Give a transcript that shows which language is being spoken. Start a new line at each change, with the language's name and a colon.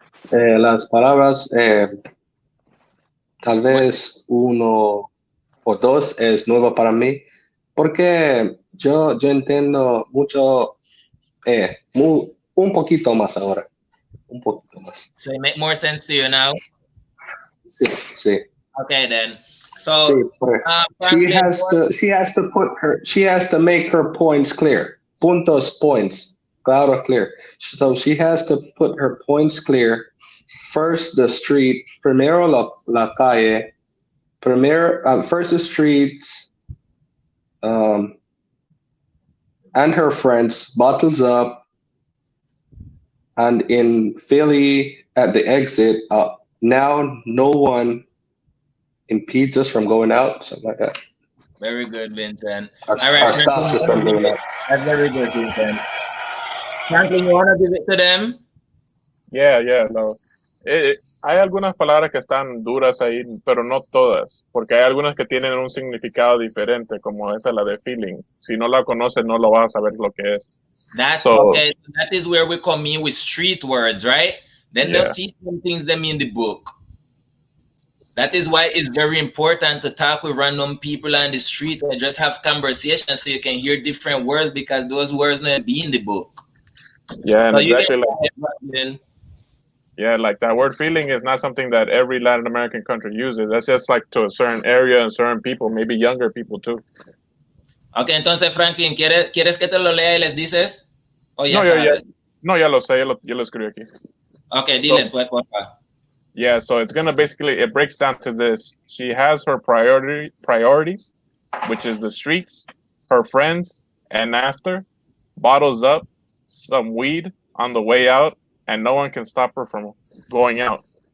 Spanish: Las palabras, tal vez uno o dos es nuevo para mí, porque yo entiendo mucho, un poquito más ahora, un poquito más.
English: So it make more sense to you now?
Spanish: Sí, sí.
English: Okay then. So sí, she has to make her points clear. Puntos, points. Claro, clear. So she has to put her points clear. First the street,
Spanish: primero la calle,
English: first the streets, and her friends, bottles up, and in Philly at the exit, now no one impedes us from going out, something like that. Very good, Vincent. All right, stops us from doing that. That's very good, Vincent. Franklin, you want to give it to them? Yeah, no.
Spanish: Hay algunas palabras que están duras ahí, pero no todas, porque hay algunas que tienen un significado diferente, como esa la de feeling. Si no la conoces, no lo vas a saber lo que es.
English: That's okay. That is where we come in with street words, right? Then they'll teach them things them in the book. That is why it's very important to talk with random people on the street and just have conversations so you can hear different words, because those words may be in the book. Yeah, so exactly. Like that word feeling is not something that every Latin American country uses. That's just like to a certain area and certain people, maybe younger people too.
Spanish: Okay, entonces Franklin, ¿quieres que te lo lea y les dices? ¿O ya sabes? Ya lo sé, yo lo escribí aquí. Okay, diles pues, porfa.
English: Yeah, so it's gonna basically, it breaks down to this. She has her priorities, which is the streets, her friends, and after, bottles up, some weed on the way out, and no one can stop her from going out.